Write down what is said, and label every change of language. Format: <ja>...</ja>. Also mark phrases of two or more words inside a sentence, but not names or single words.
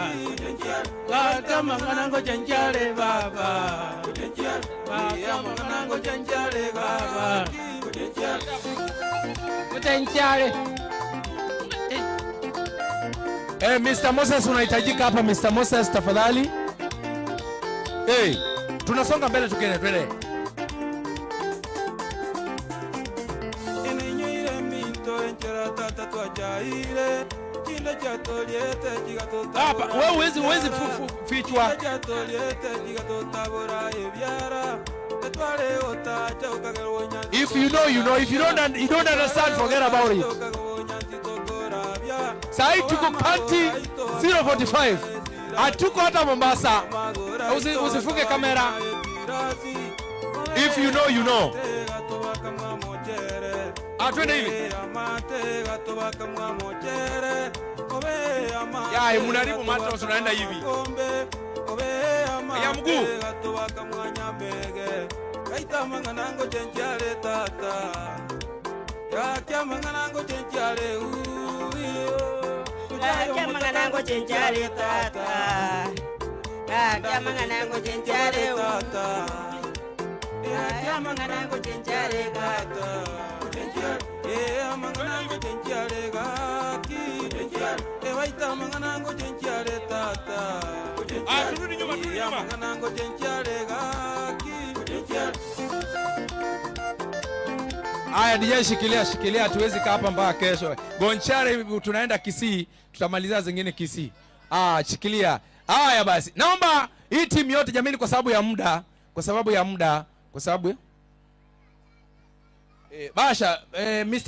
<guz>Gata manganango janjale baba. Gata manganango janjale baba. Janjale. Mr.</guz> <sw>Moses unahitajika hapa. Mr. Moses tafadhali. Tunasonga mbele tukene twende. Hapa wewe huwezi fichwa.</sw> <en>If you know, you know. If you don't understand, forget about it.</en> <sw>Sai tuko kanti 045. Hatuko hata Mombasa. Usifunge kamera.</sw> <en>If you know, you know.</en> <sw>Twende hivi. Ya, munaribu mata tunaenda hivi.</sw> <guz>Ya mguu. Kaita manganango jenjale tata. Ya kya manganango jenjale uyo. Ya kya manganango jenjale tata. Ya kya manganango jenjale tata. Ya kya manganango jenjale tata. Ya manganango jenjale gaki. Waita manganango jenjale tata.</guz> <sw>Turudi nyuma, turudi nyuma. Manganango jenjale gaki. Aya, DJ shikilia, hatuwezi kaa hapa mpaka kesho. Gonchare tunaenda Kisii, tutamaliza zingine Kisii. Shikilia. Haya basi. Naomba hii timu yote jamani, kwa sababu ya muda, Basha, Mr.</sw>